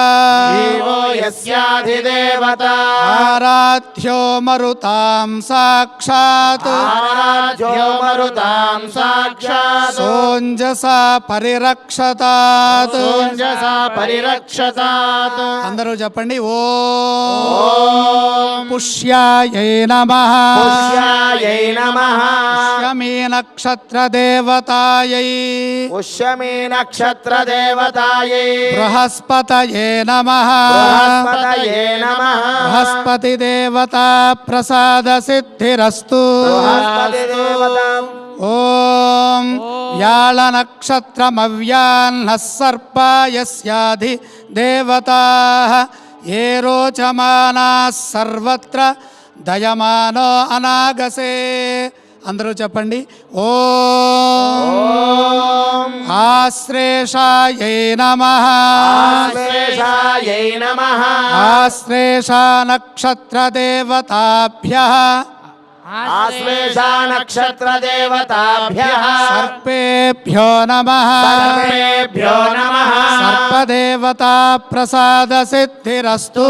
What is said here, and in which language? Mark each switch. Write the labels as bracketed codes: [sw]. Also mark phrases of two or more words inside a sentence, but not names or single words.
[sa] जीवो यस्याधिदेवता आराध्यो मरुतां साक्षात् आराध्यो मरुतां साक्षात् सोञ्जसा परिरक्षतात् सोञ्जसा परिरक्षतात् [te] అందరూ చెప్పండి [sa] ఓం పుష్యాయై నమః पुष्यायै नमः పుష్యమీ నక్షత్రదేవతాయై पुष्यमी नक्षत्रदेवतायै బృహస్పతయే నమః बृहस्पतये नमः బృహస్పతిదేవతా ప్రసాదసిద్ధిరస్తు बृहस्पतिदेवता ఓం వ్యాళనక్షత్రమవ్యాహ్నः సర్పాయస్యాధి దేవతాః ఏ రోచమానాः సర్వత్ర దయమానో అనాగసే [te] అందరూ చెప్పండి [sa] ఓం ఆశ్లేషాయై నమః आश्लेषायै नमः ఆశ్లేషా నక్షత్రదేవతాభ్యः आश्लेषा नक्षत्रदेवताभ्यः सर्पेभ्यो नमः सर्वेभ्यो नमः सर्पदेवता प्रसादसिद्धिरस्तु